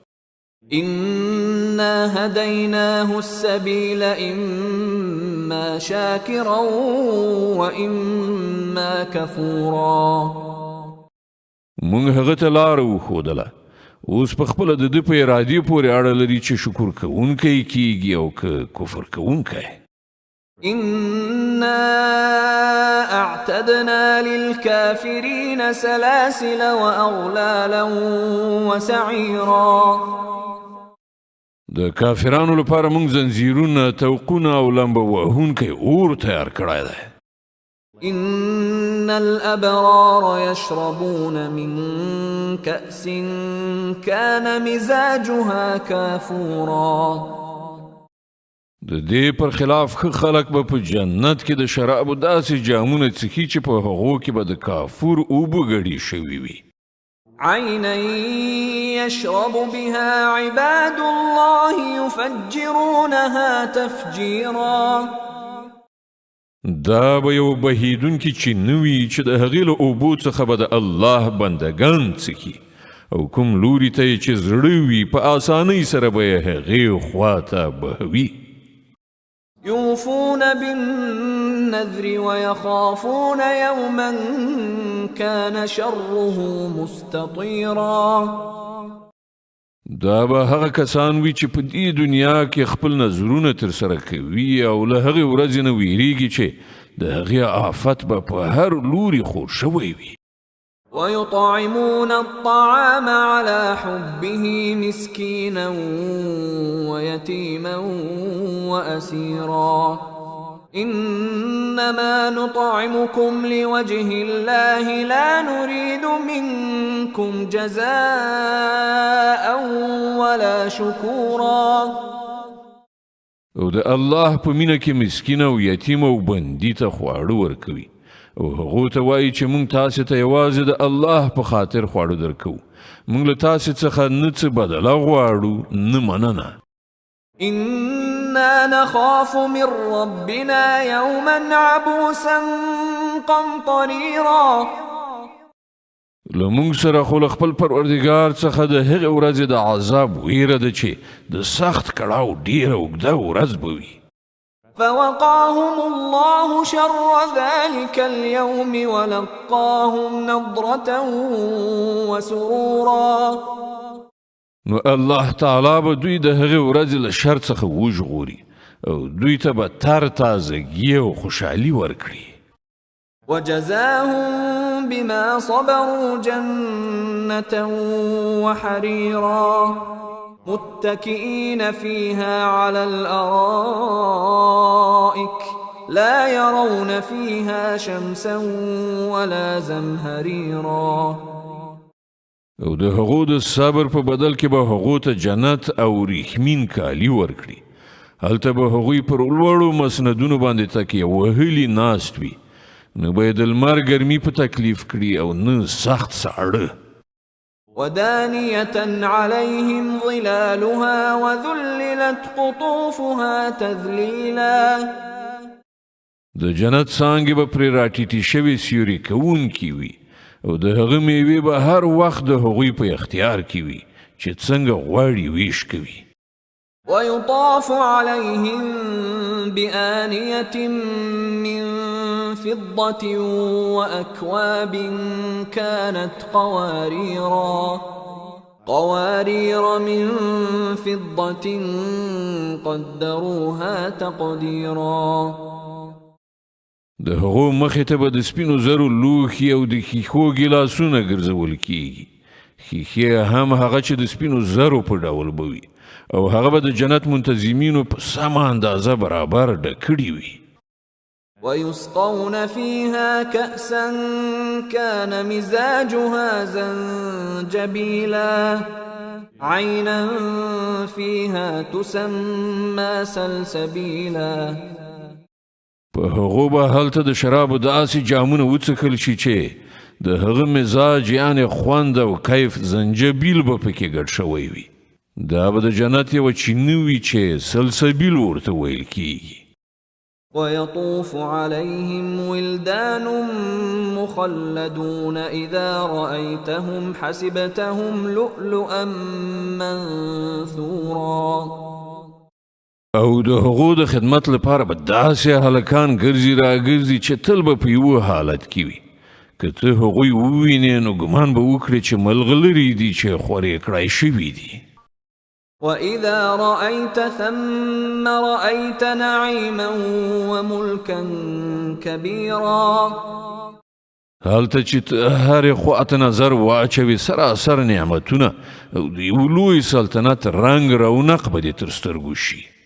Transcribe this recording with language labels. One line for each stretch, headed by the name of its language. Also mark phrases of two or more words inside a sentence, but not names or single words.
Arabic: إنا هديناه السبيل إما شاكرا وإما كفورا.
Pashto: مونږ هغه ته لار وښودله اوس په خپله د ده په ارادې پورې اړه لري چې شکر کوونکی کیږي او که کفر کوونکی.
Arabic: إنا أعتدنا للكافرين سلاسل وأغلالا وسعيرا.
Pashto: د کافرانو لپاره مونږ زنځیرونه توقونه او لمبه وهونکی اور تیار کړی دی.
Arabic: إن الأبرار يشربون من كأس كان مزاجها كافورا.
Pashto: د دې پر خلاف ښه خلک به په جنت کې د شرابو داسې جامونه څښي چې په هغو کې به د کافور اوبه ګډې شوي وي.
Arabic: عينا يشرب بها عباد الله يفجرونها تفجيرا.
Pashto: دا به یو بهیدونکي چې نه وي چې د هغې له اوبو څخه به د الله بندګان څښي او کوم لوري ته یې چې زړه وي په اسانۍ سره به یې هغې خوا ته بهوي.
Arabic: يوفون بالنذر ويخافون يوما كان شره مستطيرا.
Pashto: دا به هغه کسان وي چې په دې دنیا کې خپل نظرونه ترسره کوي او له هغې ورځې نه ویریږي چې د هغې آفت به په هر لوري خور شوی وي.
Arabic: ويطعمون الطعام على حبه مسكينا ويتيما وأسيرا. إنما نطعمكم لوجه الله لا نريد منكم جزاء ولا شكورا.
Pashto: او د الله په مینه کې مسکین او یتیم او بندي ته خواړه ورکوي او هغو ته وایي چې موږ تاسې ته یوازې د الله په خاطر خواړه درکوو موږ له تاسې څخه نه څه بدله غواړو نه مننه
Arabic: إنا نخاف من ربنا يوما عبوسا قمطريرا
Pashto: لمونږ سره خو له خپل پروردګار څخه د هغې ورځې د عذاب ویره ده چې د سخت کړاو ډیره اوږده ورځ به وي
Arabic: فوقاهم الله شر ذلك اليوم ولقاهم نضرة وسرورا
Pashto: نو
Arabic: الله تعالی
Pashto: به دوی د هغې ورځې له شر څخه وژغوري او دوی ته به تر تازګي او خوشحالي ورکړي
Arabic: وجزاهم بما صبروا جنة وحريرا متكئين فيها على الأرائك لا يرون فيها شمسا ولا زمهريرا
Pashto: او د هغو د صبر په بدل کې به هغو ته جنت او ریښمین کالي ورکړي هلته به هغوی پر لوړو مسندونو باندې تکیه وهلي ناست وي نه به یې د لمر ګرمي په تکلیف کړي او نه سخت ساړه
Arabic: ودانية عليهم ظلالها وذللت قطوفها تذليلا
Pashto: د جنت څانګې به پرې راټیټې شوې سیوري کوونکي وي او د هغه میوې به هر وخت د هغوی په اختیار کې وي چې څنګه غواړي ویش کوي
Arabic: ويطاف عليهم بآنية من فضة وأكواب كانت قوارير من فضة قدروها تقديرا
Pashto: د هغو مخې ته به د سپینو زرو لوښي او د ښیښو ګیلاسونه ګرځول کیږي ښیښې هم هغه چې د سپینو زرو په ډول به وي او هغه به د جنت منتظمینو په سمه اندازه برابر ډکړي وي
Arabic: ويسقون فيها كأسا كان مزاجها زنجبيلا عينا فيها تسمى سلسبيلا
Pashto: په هغو به هلته د شرابو داسې جامونه وڅښل شي چې د هغه مزاج یعنې خوند او کیف زنجبیل به پکې ګډ شوی وي دا به د جنت یوه چینه وي چې سلسبیل ورته ویل کیږي
Arabic: ويطوف عليهم ولدان مخلدون إذا رأيتهم حسبتهم لؤلؤا منثورا
Pashto: او د هغو د خدمت لپاره به داسې هلکان ګرځي راګرځي چې تل به په یوه حالت کې وي که ته هغوی ووینې نو ګمان به وکړې چې ملغلرې دي چې خورې کړای شوي دي
Arabic: وإذا رأيت ثم رأيت نعيما وملكا كبيرا
Pashto: هلته چې هرې خواته نظر واچوي سراسر نعمتونه او د یو لوی سلطنت رنګ رونق به دې تر سترګو شي